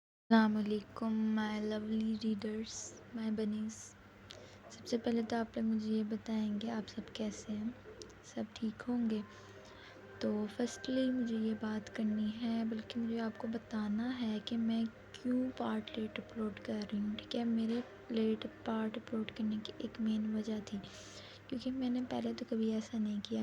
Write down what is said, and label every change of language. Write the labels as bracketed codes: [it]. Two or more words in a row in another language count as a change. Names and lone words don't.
[ar] السلام عليكم [en] my lovely readers, my bunnies. [hi] सबसे पहले तो आप लोग मुझे ये बताएंगे आप सब कैसे हैं, सब ठीक होंगे। तो फर्स्टली मुझे ये बात करनी है, बल्कि मुझे आपको बताना है कि मैं क्यों [en] part late upload [hi] कर रही हूँ। ठीक है, मेरे [en] late part upload [hi] करने की एक मेन वजह थी, क्योंकि मैंने पहले तो कभी ऐसा नहीं किया।